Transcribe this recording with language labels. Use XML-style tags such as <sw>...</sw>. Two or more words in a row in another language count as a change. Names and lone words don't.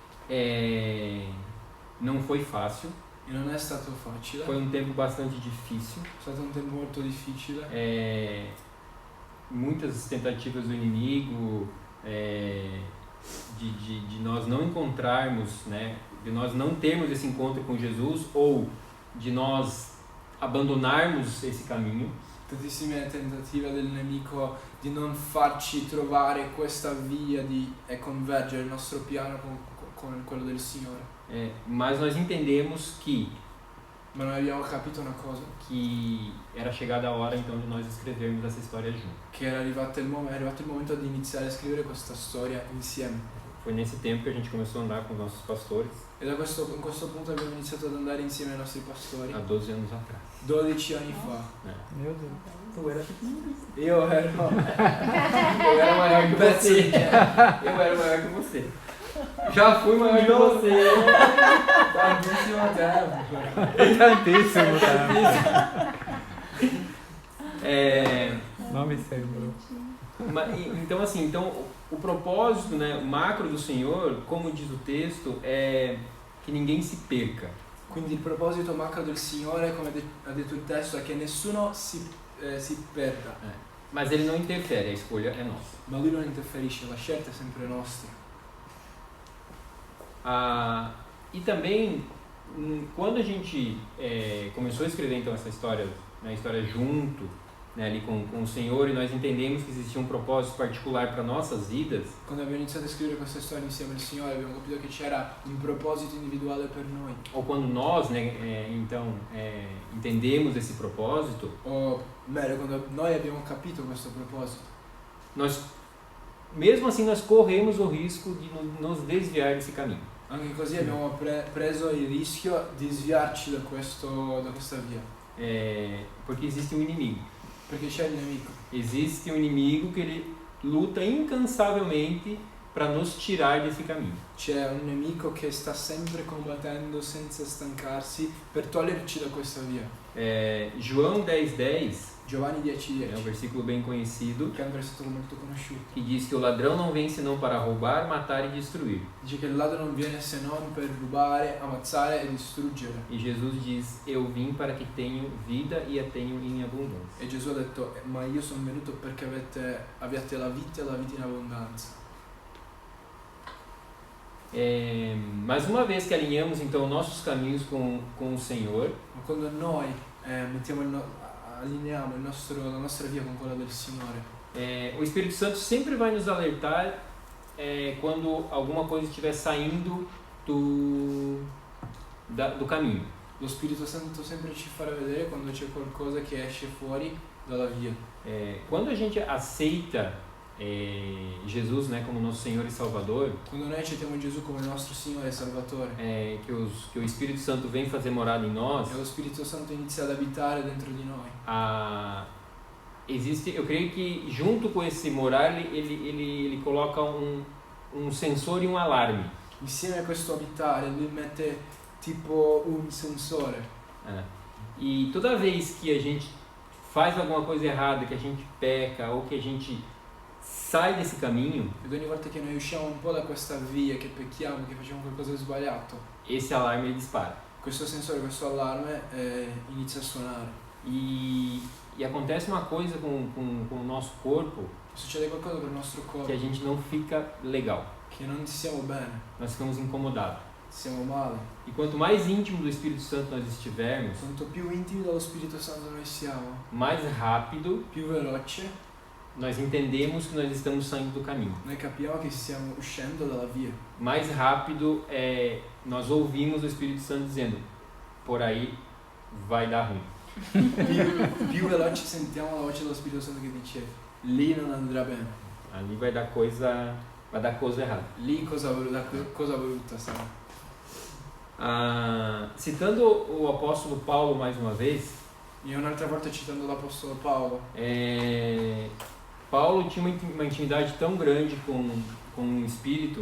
<pt>Não foi fácil,</pt> <it>E non è stato facile,</it> <pt>foi um tempo bastante difícil,</pt> <it>è stato un tempo molto difficile,</it> <pt>muita muitas tentativas do inimigo, de nós não encontrarmos, né, de nós não termos esse encontro com Jesus ou de nós abandonarmos esse caminho.</pt> <it>Tantissime tentative del nemico di non farci trovare questa via e convergere il nostro piano con quello del Signore.</it> <pt>Mas nós entendemos</pt> <it>Ma noi abbiamo capito una cosa,</it> <pt>que era chegada a hora então de nós escrevermos essa história junto.</pt> <it>che è arrivato il momento di iniziare a scrivere questa storia insieme.</it> <pt>Foi nesse tempo que a gente começou a andar com os nossos pastores,</pt> <it>E in questo punto abbiamo iniziato ad andare insieme ai nostri pastori,</it> <pt>há 12 anos atrás.</pt> <it>12 anni fa.</it> <pt>Meu Deus. Tu era pequenininho.</pt> <it>Io ero</it> <pt>Eu era maior que</pt> <it>pezzo</it> <pt>você.</pt> <it>di te.</it> <pt>Eu era maior que você. Já fui maior que você.</pt> <it>Tantissimo tempo.</it> <pt>Tantíssimo, tá? Nome Senhor. Então assim, o propósito, né, o macro do Senhor, como diz o texto, é que ninguém se perca.</pt> <it>Quindi il proposito macro del Signore, come ha detto il testo, è che nessuno si perda.</it> <pt>Mas ele não interfere, a escolha é nossa.</pt> <it>Ma lui non interferisce, la scelta è sempre nostra.</it> <pt>E também, quando a gente começou a escrever então essa história, né, história junto, né, ali com o Senhor, e nós entendemos que existia um propósito particular para nossas vidas.</pt> <it>Quando abbiamo iniziato a scrivere questa storia insieme al Signore, abbiamo capito che c'era un proposito individuale per noi.</it> <pt>Ou quando nós, né, entendemos esse propósito,</pt> <it>O meglio, quando noi abbiamo capito questo proposito,</it> <pt>nós, mesmo assim, nós corremos o risco de nos desviar desse caminho.</pt> <it>anche così abbiamo preso il rischio di sviarci da questa via.</it> <pt>Porque existe um inimigo.</pt> <it>Perché c'è il nemico.</it> <pt>Existe um inimigo que ele luta incansavelmente para nos tirar desse caminho.</pt> <it>C'è un nemico che sta sempre combattendo senza stancarsi per toglierci da questa via.</it> <pt>João 10:10</pt> <it>Giovanni</it> <pt>é um 10:10, versículo bem conhecido,</pt> <it>che è un versetto molto conosciuto.</it> <pt>que diz que o ladrão não vem senão para roubar, matar e destruir.</pt> <it>Dice che il ladro non viene se non per rubare, ammazzare e distruggere.</it> <pt>E Jesus diz: eu vim para que tenham vida e a tenham em abundância.</pt> <it>E Gesù ha detto, ma io sono venuto perché abbiate la vita e la vita in abbondanza.</it> <pt>Mais uma vez que alinhamos então nossos caminhos com o Senhor,</pt> <it>Ma quando noi allineiamo la nostra via con quella del Signore,</it> <pt>o Espírito Santo sempre vai nos alertar quando alguma coisa estiver saindo do caminho.</pt> <it>lo Spirito Santo sempre ci farà vedere quando c'è qualcosa che esce fuori dalla via.</it> <pt>Quando a gente aceita Jesus, né, como nosso Senhor e Salvador,</pt> <it>Quando noi accettiamo Gesù come il nostro Signore e Salvatore,</it> <pt>que o Espírito Santo vem fazer morada em nós,</pt> <it>e lo Spirito Santo inizia ad abitare dentro di noi,</it> <pt>eu creio que junto com esse morar ele coloca um sensor e um alarme.</pt> <it>insieme a questo abitare lui mette tipo un sensore.</it> <pt>E toda vez que a gente faz alguma coisa errada, que a gente peca ou que a gente sai desse caminho,</pt> <it>Ed ogni volta che noi usciamo un po' da questa via, che pecchiamo, che facciamo qualcosa di sbagliato,</it> <pt>esse alarme ele dispara.</pt> <it>questo sensore, questo allarme inizia a suonare.</it> <pt>E acontece uma coisa com o nosso corpo</pt> <it>Succede qualcosa con il nostro corpo,</it> <pt>que a gente não fica legal.</pt> <it>che non stiamo bene,</it> <pt>Nós ficamos incomodados.</pt> <it>stiamo male.</it> <pt>E quanto mais íntimo do Espírito Santo nós estivermos,</pt> <it>Quanto più intimi dallo Spirito Santo noi siamo,</it> <pt>mais rápido</pt> <it>più veloce</it> <pt>nós entendemos que nós estamos saindo do caminho.</pt> <it>noi capiamo che stiamo uscendo dalla via.</it> <pt>Mais rápido nós ouvimos o Espírito Santo dizendo: por aí vai dar ruim.</pt> <it>Più veloce sentiamo la voce dello Spirito Santo che dice lì non andrà bene,</it> <pt>Ali vai dar coisa errada.</pt> <it>lì cosa brutta sarà.</it> <pt>Citando o apóstolo Paulo mais uma vez,</pt> <it>Io un'altra volta citando l'Apostolo Paolo,</it> <pt>Paulo tinha uma intimidade tão grande com o Espírito</pt>